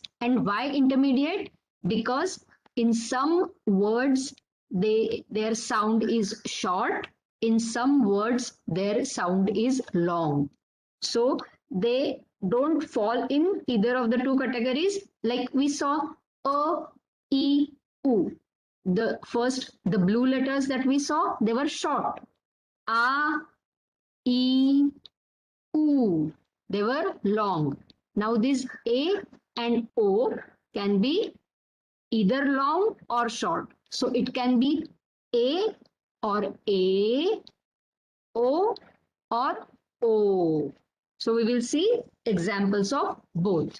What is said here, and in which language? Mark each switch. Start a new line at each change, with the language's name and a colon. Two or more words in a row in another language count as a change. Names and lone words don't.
English: And why intermediate? Because in some words their sound is short, in some words their sound is long. So they don't fall in either of the two categories. Like we saw a, e, u. The first, the blue letters that we saw, they were short. A, e, u. They were long. Now these A and O can be either long or short. So it can be A or A, O or O. So we will see examples of both.